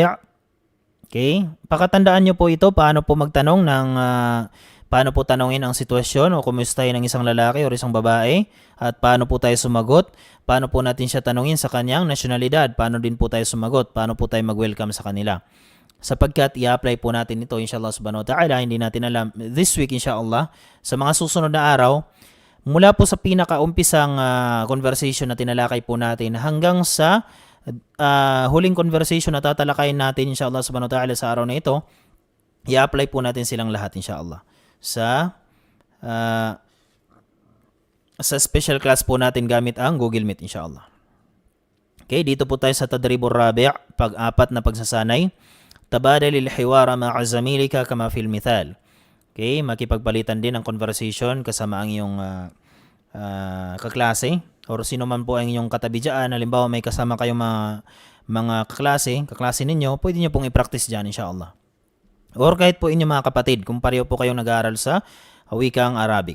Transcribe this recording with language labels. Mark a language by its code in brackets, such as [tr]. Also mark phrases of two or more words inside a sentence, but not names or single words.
[tl] Okay, pakatandaan nyo po ito paano po magtanong ng paano po tanongin ang sitwasyon o kumustahin ng isang lalaki o isang babae at paano po tayo sumagot, paano po natin siya tanongin sa kanyang nasyonalidad, paano din po tayo sumagot, paano po tayo mag-welcome sa kanila. Sapagkat i-apply po natin ito [ar] إن شاء الله سبحانه وتعالى, [tl] hindi natin alam [en] this week [tl] inshallah, sa mga susunod na araw, mula po sa pinakaumpisang conversation na tinalakay po natin hanggang sa huling conversation na tatalakayin natin [ar] إن شاء الله سبحانه وتعالى [tl] sa araw na ito, i-apply po natin silang lahat inshallah sa [en] special class [tl] po natin gamit ang Google Meet inshallah. Okay, dito po tayo sa [ar] التدريب الرابع', [tl] pag-apat na pagsasanay. [ar] تبادل الحوار مع زميلك كما في المثال. [tl] Okay, makipagpalitan din ang conversation kasama ang iyong kaklase or sino man po ang inyong katabi dyan. Halimbawa may kasama kayong mga kaklase ninyo, pwede nyo pong i-practice dyan inshallah. Or kahit po inyong mga kapatid, kung pareho po kayong nag-aaral sa wikang Arabic.